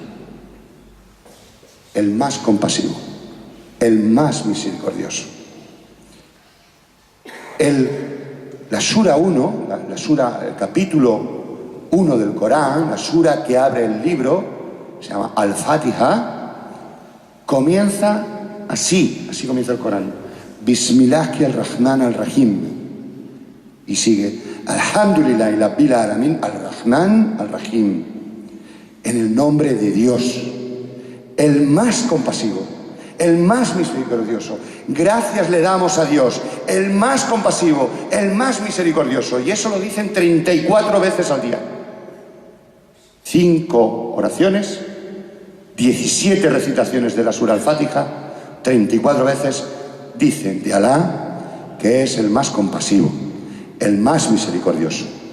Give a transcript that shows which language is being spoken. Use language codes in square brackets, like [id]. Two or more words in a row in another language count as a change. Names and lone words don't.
[es] El más compasivo, el más misericordioso. La Sura 1, el capítulo 1 del Corán, la Sura que abre el libro, se llama Al-Fatiha, comienza así comienza el Corán. [ar] بسم الله الرحمن الرحيم. [es] Y sigue, [ar] الحمد لله رب العالمين الرحمن الرحيم. [es] En el nombre de Dios, el más compasivo, el más misericordioso. Gracias le damos a Dios, el más compasivo, el más misericordioso. Y eso lo dicen 34 veces al día. 5 oraciones, 17 recitaciones de la Sura Al-Fatiha, 34 veces dicen de Alá que es el más compasivo, el más misericordioso.